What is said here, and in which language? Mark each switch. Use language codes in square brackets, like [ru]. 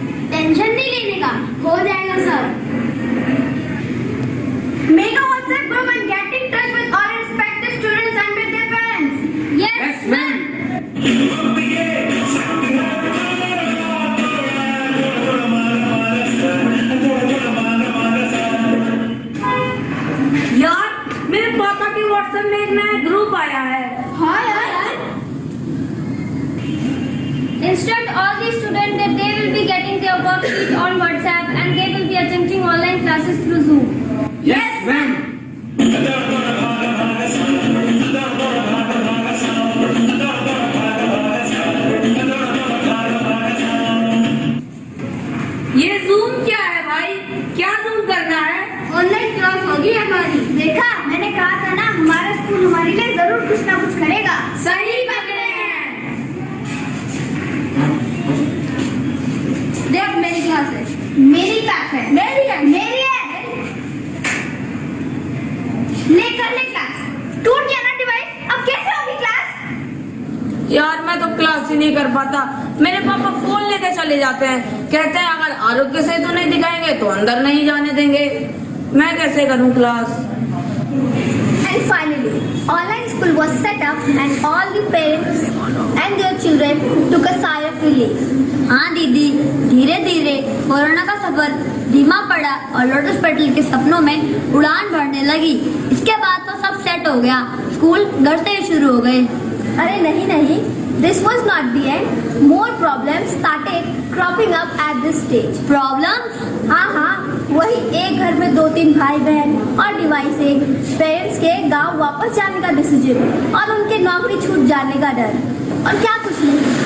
[hi] Tension नहीं लेने का, हो जाएगा sir. [en] Make a WhatsApp group and get in touch with all respective students and with their parents. Yes ma'am. [hi] यार मेरे पापा के व्हाट्सएप में एक नया ग्रुप आया है। हाँ यार। [en] Instruct all the students that they will be getting their worksheet on WhatsApp and they will be attending online classes through Zoom. Yes, ma'am. [hi] ये जूम क्या है भाई, क्या जूम करना है? ऑनलाइन क्लास होगी हमारी। देखा, मैंने कहा था ना हमारा स्कूल हमारे लिए जरूर कुछ ना कुछ करेगा। सही पकड़े हैं। देख मेरी क्लास है, मेरी क्लास है, मेरी है, मेरी है। ले कर ले क्लास, टूट गया ना डिवाइस, अब कैसे होगी क्लास? यार मैं तो क्लास ही नहीं कर पाता, मेरे पापा फोन लेके चले जाते हैं, कहते हैं अगर आरोग्य सेतु नहीं दिखाएंगे तो अंदर नहीं जाने देंगे। मैं कैसे करूं class? [en] And finally, online school was set up and all the parents and their children took a sigh of relief. [hi] हाँ दीदी, धीरे धीरे कोरोना का सफर धीमा पड़ा और लोटस पेटल के सपनों में उड़ान भरने लगी। इसके बाद तो सब सेट हो गया, स्कूल घर से ही शुरू हो गए। अरे नहीं, [en] this was not the end. More problems started cropping up at this stage. Problems? [hi] हाँ, वही एक घर में 2-3 भाई बहन और डिवाइस एक, पेरेंट्स के गांव वापस जाने का डिसीजन और उनके नौकरी छूट जाने का डर, और क्या कुछ नहीं।